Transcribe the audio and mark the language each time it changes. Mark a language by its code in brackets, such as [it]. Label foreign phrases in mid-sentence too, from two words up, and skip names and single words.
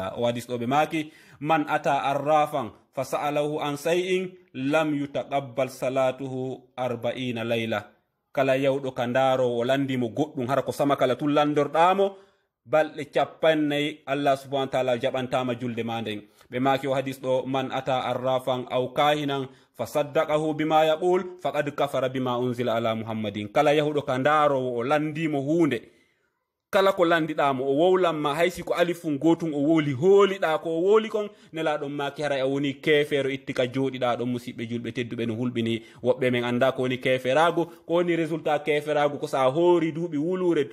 [ar] o hadis ɗo ɓe maki من أتى عرافا فسأله عن شيء لم تقبل صلاته 40 ليلة. [ff] kala yawɗo ka ndaro o landimo goɗɗum hara ko sama kala tun landorɗamo balɗe 40 Allah [ar] سبحانه وتعالى [ff] jaɓantama julde ma nden. [ar] ɓe maki o hadis ɗo من أتى عرافا أو كاهنا فصدقه بما يقول فقد كفر بما أنزل على محمد. [ff] kala yahuɗo ka ndarowo o landimo hunde kala ko landiɗamo o wowlanma haysi ko alifum gotum o woli hooliɗa ko o woli kon nelaɗon maki haray a woni kefero itti ka joɗiɗa ɗon musidɓe julɓe tedduɓe no hulɓini woɓɓe men anda ko woni keferago ko woni résultat keferago ko sa hoori duuɓi wulure